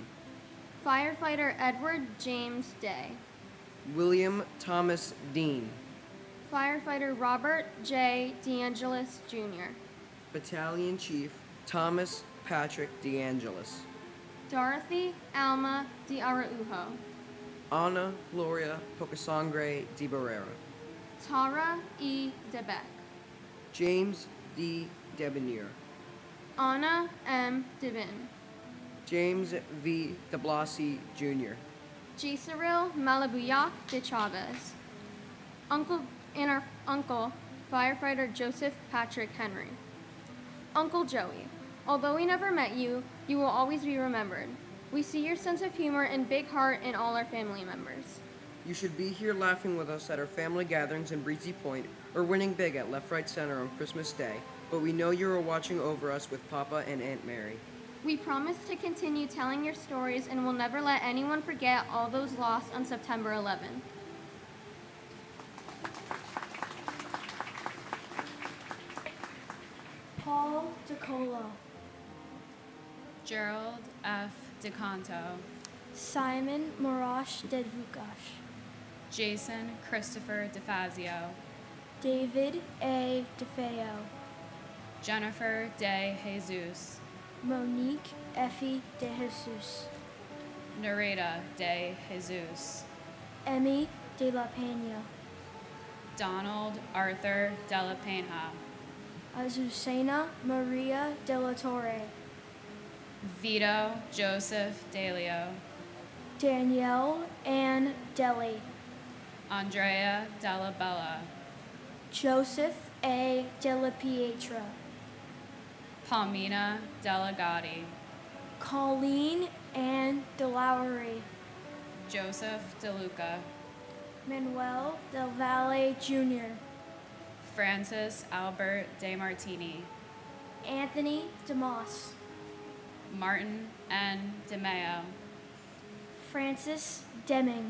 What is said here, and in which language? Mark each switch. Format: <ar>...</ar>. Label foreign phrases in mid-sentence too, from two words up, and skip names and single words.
<en>Firefighter Edward James Day. William Thomas Dean. Firefighter Robert J. DeAngelis Jr. Battalion Chief Thomas Patrick DeAngelis. Dorothy Alma de Araujo. Ana Gloria Pocasangre de Barrera. Tara E. DeBeck. James D. Debonair. Anna M. Devin. James V. de Blasi Jr. Gisaril Malabuyak de Chavez. Uncle Firefighter Joseph Patrick Henry. Uncle Joey, although we never met you, you will always be remembered. We see your sense of humor and big heart in all our family members. You should be here laughing with us at our family gatherings in Breezy Point or winning big at Left Right Center on Christmas Day, but we know you are watching over us with Papa and Aunt Mary. We promise to continue telling your stories and will never let anyone forget all those lost on September 11th. Paul DeColo. Gerald F. DeCanto. Simon Marash Dedvukash. Jason Christopher DeFazio. David A. DeFeo. Jennifer De Jesus. Monique Effie De Jesus. Nareda De Jesus. Emmy De La Pena. Donald Arthur De La Pena. Azucena Maria De La Torre. Vito Joseph Delio. Danielle Ann Deli. Andrea Della Bella. Joseph A. Della Pietra. Palmina Delegati. Colleen Ann DeLowry. Joseph DeLuca. Manuel Del Valle Jr. Francis Albert De Martini. Anthony DeMoss. Martin N. DeMeo. Francis Deming.</en>